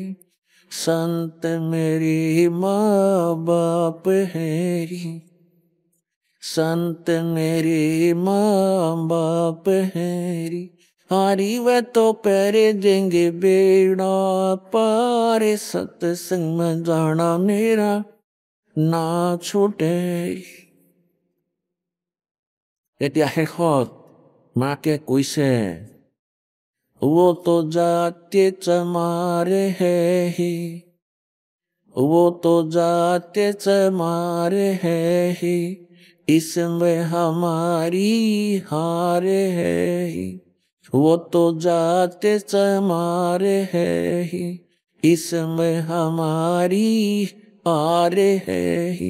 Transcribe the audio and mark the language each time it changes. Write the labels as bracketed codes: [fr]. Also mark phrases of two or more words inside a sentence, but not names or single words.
[hi] संत मेरी माँ बाप है री, संत मेरी माँ बाप है री। हारी व तो पैरे देंगे बेड़ा पारे, सत्संग में जाना मेरा ना छूटे। [as] এতিয়া শেষত মাকে কৈছে, [hi] वो तो जाते चमारे है ही, वो तो जाते चमारे है ही, इसमें हमारी हार है ही। वो तो जाते चमारे है ही, इसमें हमारी हार है ही।